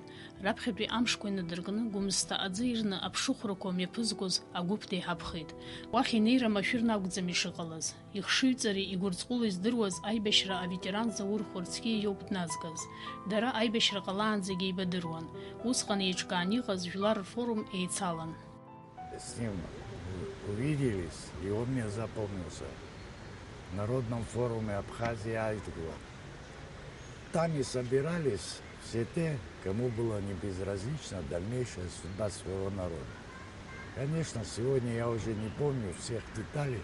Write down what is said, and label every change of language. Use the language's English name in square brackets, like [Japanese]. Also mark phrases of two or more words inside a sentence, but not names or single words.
[Abkhazian] Раԥхьатәи амшқәа инадыркны Гәымсҭа аӡы ирны аԥшыхәрақәа мҩаԥызгоз агәыԥ деиҳабхеит. Уахь инеира машәырны акәӡам ишыҟалаз. Ихшыҩҵареи игәырҵҟәылоу издыруаз аибашьра аветеран Заур Хәырцкьиа иоуп дназгаз. Дара аибашьра ҟалаанӡагьы еибадыруан. Усҟан еиҿкаан иҟаз Жәлар рфорум еицалан. [Russian] С ним увиделись, и он мне запомнился. В Народном форуме Абхазии Айтгула. Там и собирались все те, кому было не безразлична дальнейшая судьба своего народа. Конечно, сегодня я уже не помню всех деталей.